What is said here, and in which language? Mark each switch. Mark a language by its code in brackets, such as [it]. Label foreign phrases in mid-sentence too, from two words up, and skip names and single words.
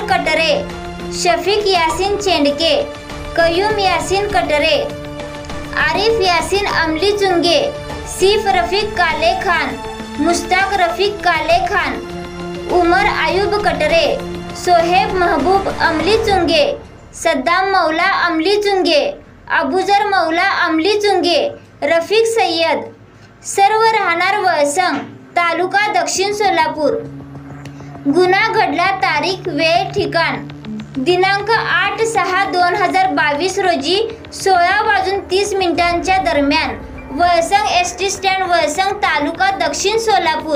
[mr] कटरे, शफीक यासिन चेंडके, कयूम यासिन कटरे, आरिफ यासिन अमली चुंगे, सीफ रफीक काले खान, मुश्ताक रफीक काले खान, उमर आयुब कटरे, सोहेब महबूब अमली चुंगे, सद्दाम मौला अमली चुंगे, अबूजर मौला अमली चुंगे, रफीक सय्यद, सर्व राहणार वळसंग तालुका दक्षिण सोलापूर। गुन्हा घडला तारीख वेळ ठिकाण दिनांक 8/6/2022 रोजी 16:30 दरम्यान वळसंग एसटी स्टँड वळसंग तालुका दक्षिण सोलापूर।